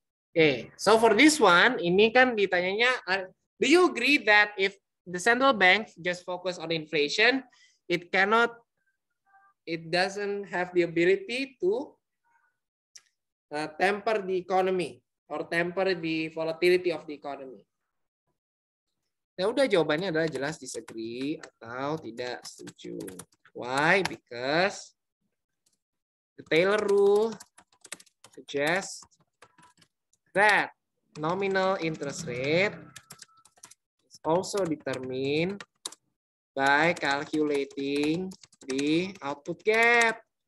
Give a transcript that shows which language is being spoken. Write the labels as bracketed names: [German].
[English] Okay, so for this one, [Indonesian] ini kan ditanyanya, [English] do you agree that if the central bank just focus on inflation, it doesn't have the ability to temper the economy or temper the volatility of the economy? [Indonesian] Ya udah, jawabannya adalah jelas disagree atau tidak setuju. [English] Why? Because the Taylor rule suggests that nominal interest rate is also determined by calculating the output gap.